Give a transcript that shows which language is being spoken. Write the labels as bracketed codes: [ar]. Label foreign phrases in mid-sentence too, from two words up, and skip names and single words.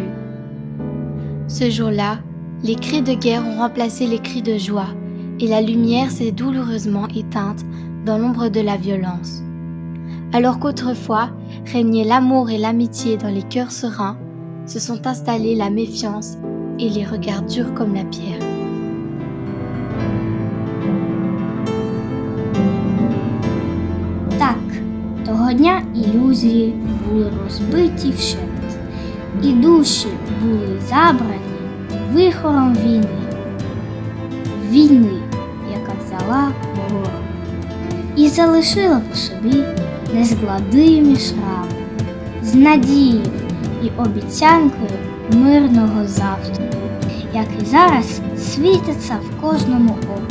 [fr] Ce jour-là, les cris de guerre ont remplacé les cris de joie et la lumière s'est douloureusement éteinte dans l'ombre de la violence. Alors qu'autrefois régnaient l'amour et l'amitié dans les cœurs sereins, se sont installés la méfiance et les regards durs comme la pierre. [uk] Так, того дня ілюзії були розбиті вщент, і душі були забрані вихором війни. Війни, яка взяла вгору і залишила по собі незгладимі шрами з надією і обіцянкою мирного завтра, як і зараз світиться в кожному оку.